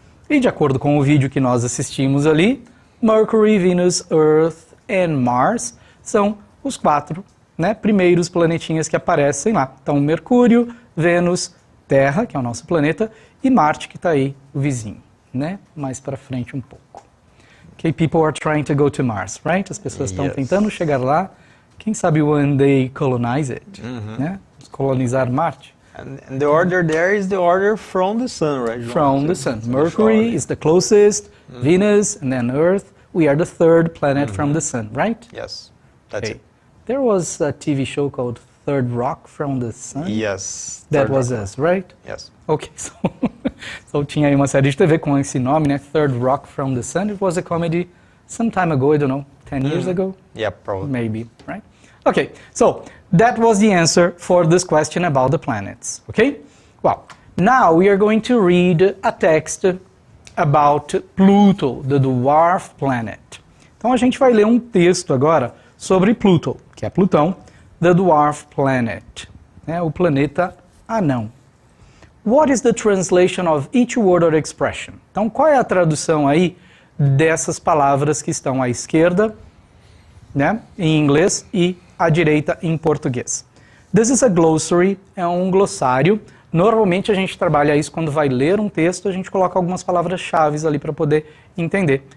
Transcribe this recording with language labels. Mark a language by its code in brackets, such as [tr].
[pt] E de acordo com o vídeo que nós assistimos ali, [en] Mercury, Venus, Earth and Mars [pt] são os 4, né, primeiros planetinhas que aparecem lá. Então, Mercúrio, Vênus, Terra, que é o nosso planeta, e Marte, que está aí, o vizinho, né, mais para frente um pouco. [en] Okay, people are trying to go to Mars, right? [pt] As pessoas estão tentando chegar lá. Quem sabe [en] one day colonize it, [pt] né? Colonizar Marte. [en] And the order there is the order from the Sun, right? From the Sun. Mercury is the closest, Venus, and then Earth. We are the 3rd planet from the Sun, right? Yes, that's it. There was a TV show called Third Rock from the Sun. Yes. That was us, right? Yes. Okay, so [pt] tinha aí uma série de TV com esse nome, né? [en] Third Rock from the Sun. It was a comedy some time ago, I don't know, 10 years ago? Yeah, probably. Maybe, right? Okay, so that was the answer for this question about the planets, okay? Well, now we are going to read a text about Pluto, the dwarf planet. [pt] Então a gente vai ler um texto agora sobre Pluto, que é Plutão, [en] the dwarf planet, [pt] né? O planeta anão. [en] What is the translation of each word or expression? [pt] Então, qual é a tradução aí dessas palavras que estão à esquerda, né, em inglês, e à direita em português? [en] This is a glossary, [pt] é um glossário. Normalmente a gente trabalha isso quando vai ler um texto, a gente coloca algumas palavras-chave ali para poder entender.